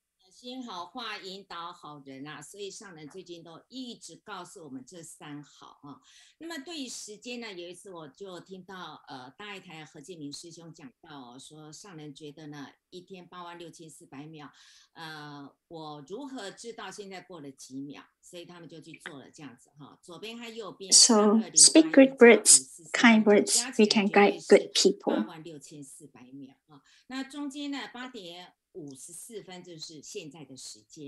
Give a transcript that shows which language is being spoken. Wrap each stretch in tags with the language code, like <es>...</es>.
<zh>心好话引导好人啊，所以上人最近都一直告诉我们这3好啊。那么对于时间呢，有一次我就听到大爱台何建明师兄讲到说上人觉得呢1天86400秒，我如何知道现在过了几秒？所以他们就去做了这样子哈，左边和右边。</zh> <en>So speak good words, kind words, we can guide good people.</en> <zh>86400秒啊，那中间呢8点54分就是现在的时间。</zh>